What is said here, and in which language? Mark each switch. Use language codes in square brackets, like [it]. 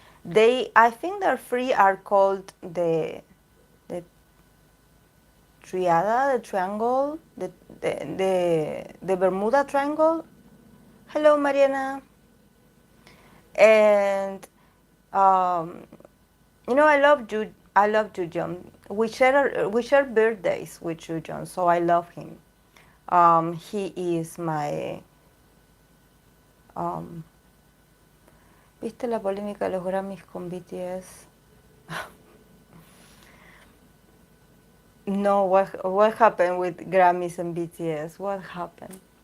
[en] I think their three are called the triada, the triangle, the Bermuda Triangle. Hello, Mariana. And um, I love Jujun. We share birthdays with Jujun, so I love him. He is my. [es] Um, ¿Viste la polémica de los Grammys con BTS? [en] No, what happened with Grammys and BTS? What happened?